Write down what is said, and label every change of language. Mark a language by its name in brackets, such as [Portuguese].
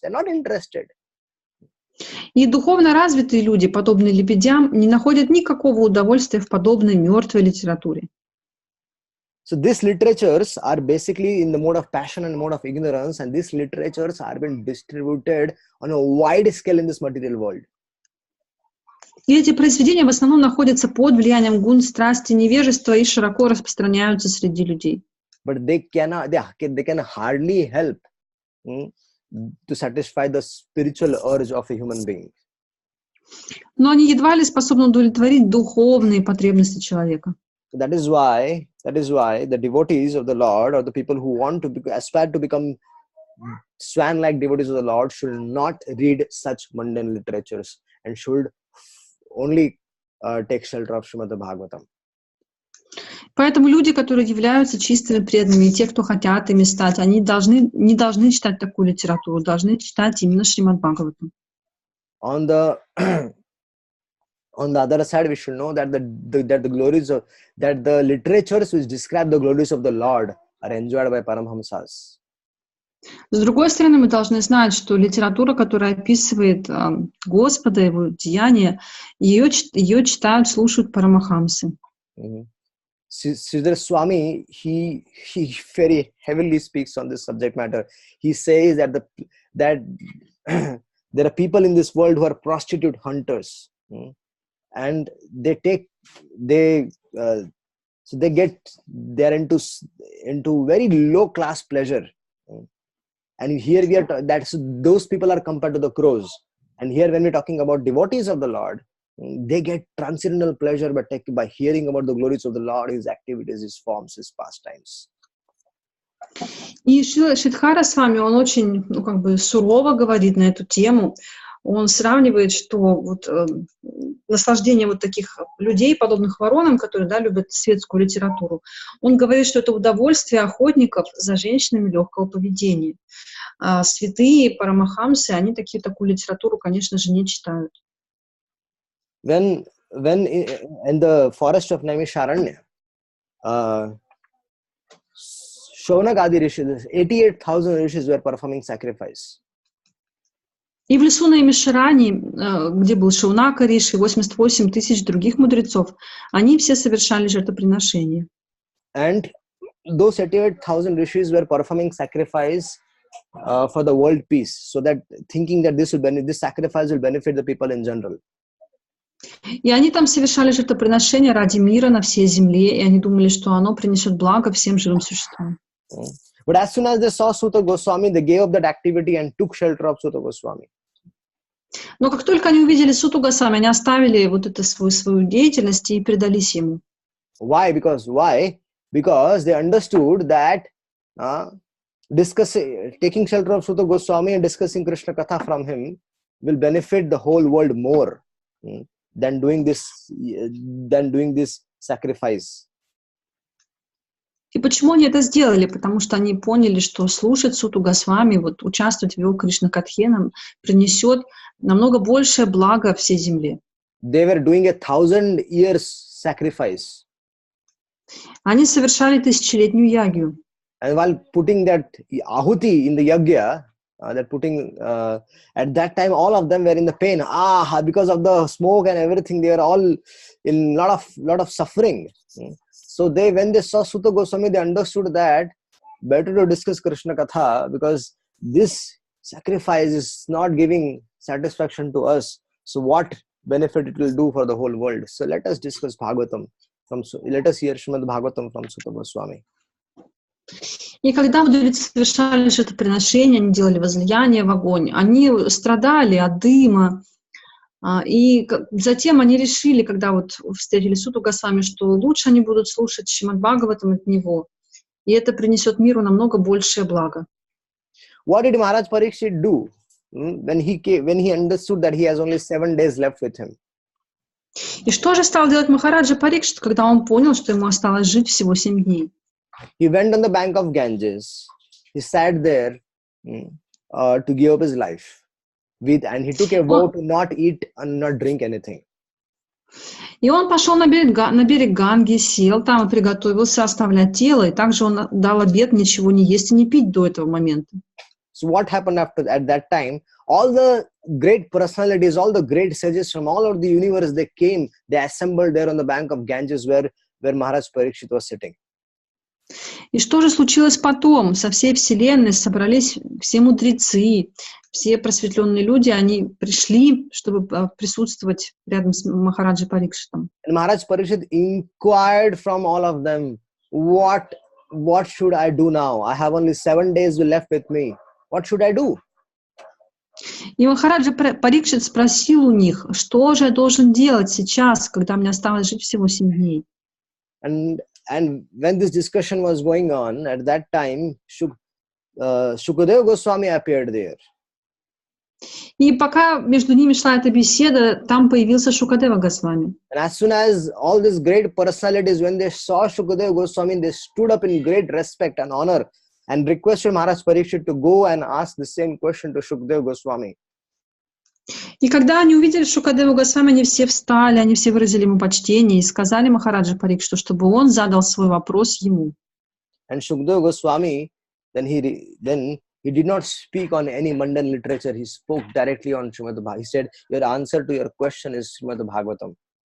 [English] They're not interested. [Russian] И духовно развитые люди, подобные лебедям, не находят никакого удовольствия в подобной мертвой литературе. [English] So these literatures are basically in the mode of passion and mode of ignorance, and these literatures are being distributed on a wide scale in this material world. [Russian] И эти произведения в основном находятся под влиянием гун, страсти, невежества и широко распространяются среди людей. [English] But they can hardly help to satisfy the spiritual urge of a human being. [Russian] Но они едва ли способны удовлетворить духовные потребности человека. [English] That is why the devotees of the Lord, or the people who want to aspire to become swan-like devotees of the Lord, should not read such mundane literatures and should only take shelter of Srimad Bhagavatam. [Russian] Поэтому люди, которые являются чистыми преданными, и те, кто хотят ими стать, они не должны читать такую литературу, должны читать именно Шримад Бхагаватам. [English] On the other side, we should know that the literatures which describe the glories of the Lord are enjoyed by Paramhamsas. [Russian] С другой стороны, мы должны знать, что литература, которая описывает Господа, Его деяния, ее читают, слушают парамахамсы. [English] Sridhar Swami, he very heavily speaks on this subject matter. He says that there are people in this world who are prostitute hunters. And they're into very low class pleasure, and here we are those people are compared to the crows. And here, when we're talking about devotees of the Lord, they get transcendental pleasure by hearing about the glories of the Lord, His activities, His forms, His pastimes. [Russian] И Шридхара с вами, он очень, сурово говорит на эту тему. Он сравнивает, что наслаждение таких людей, подобных воронам, которые любят светскую литературу, он говорит, что это удовольствие охотников за женщинами легкого поведения. А святые парамахамсы, они такую литературу, конечно же, не читают. [English] When in the forest of Naimisharanya, Shaunagadi rishis, 88,000 rishis were performing sacrifice. [Russian] И в лесу Наймишарани, где был Шаунака Риши, 88 тысяч других мудрецов, они все совершали жертвоприношения. [English] And those 88,000 rishis were performing sacrifice for the world peace, so that thinking that this sacrifice will benefit the people in general. [Russian] И они там совершали жертвоприношения ради мира на всей земле, и они думали, что оно принесет благо всем живым существам. [English] But as soon as they saw Suta Goswami, they gave up that activity and took shelter of Suta Goswami. [Russian] Но как только они увидели Суту Госвами, они оставили свою деятельность и предались ему. [English] Why? Because they understood that taking shelter of Suta Goswami and discussing Krishna Katha from him will benefit the whole world more than doing this sacrifice. [Russian] И почему они это сделали? Потому что они поняли, что слушать Суту Госвами, вот участвовать в его Кришна-катхе нам принесет намного большее благо всей земле. [English] They were doing 1,000 years sacrifice. [Russian] Они совершали тысячелетнюю ягью. [English] And while putting that ahuti in the yagya, at that time, all of them were in the pain. Because of the smoke and everything, they were all in lot of suffering. So when they saw Suta Goswami, they understood that better to discuss Krishna Katha, because this sacrifice is not giving satisfaction to us. So what benefit it will do for the whole world? So let us discuss Bhagavatam. Let us hear Srimad Bhagavatam from Suta Goswami. [Russian] И когда мудрецы совершали жертвоприношение, они делали возлияние в огонь, они страдали от дыма. И затем они решили, когда вот встретили Суту Госвами, что лучше они будут слушать Шримад Бхагаватам от него. И это принесет миру намного большее благо. [English] What did Maharaj Parikshit do when he understood that he has only 7 days left with him? [Russian] И что же стал делать Махараджа Парикшит, когда он понял, что ему осталось жить всего 7 дней? [English] He went on the bank of Ganges. He sat there to give up his life. And he took a vow to not eat and not drink anything. [Russian] И он пошел на берег Ганги, сел там и приготовился оставлять тело. И также он дал обет ничего не есть и не пить до этого момента. [English] So what happened at that time? All the great personalities, all the great sages from all over the universe, they came, they assembled there on the bank of Ganges where Maharaj Parikshit was sitting. [Russian] И что же случилось потом? Со всей вселенной собрались все мудрецы, все просветленные люди, они пришли, чтобы присутствовать рядом с Махараджей Парикшитом. [English] And Maharaj Parikshit inquired from all of them, what should I do now? I have only 7 days left with me. What should I do? [Russian] И Махараджа Парикшит спросил у них, что же я должен делать сейчас, когда мне осталось жить всего 7 дней. [English] And when this discussion was going on, at that time, Shukadeva Goswami appeared there. [Russian] И пока между ними шла эта беседа, там появился Шукадева Госвами. [English] And as soon as all these great personalities, when they saw Shukadeva Goswami, they stood up in great respect and honor and requested Maharaj Parikshit to go and ask the same question to Shukadeva Goswami. [Russian] И когда они увидели Шукадеву Госвами, они все встали, они все выразили ему почтение и сказали Махараджа Парикшиту, чтобы он задал свой вопрос ему. [English] And Shukadeva Goswami, then he did not speak on any mundane literature. He spoke directly on Srimad Bhagavatam. He said, your answer to your question is Srimad Bhagavatam.